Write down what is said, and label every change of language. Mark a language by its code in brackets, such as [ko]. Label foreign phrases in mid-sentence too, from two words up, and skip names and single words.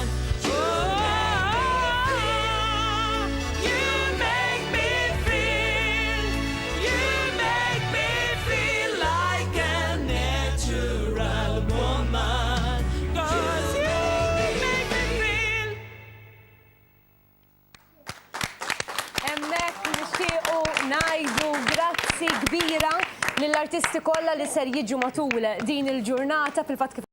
[en] Oh, you make me feel, you make me feel like a natural woman. 'Cause you make me feel. [mt] Emmek nixtiequ ngħidu grazzi kbira lill-artisti kollha li ser jiġu matul din il-ġurnata fil-fatt kif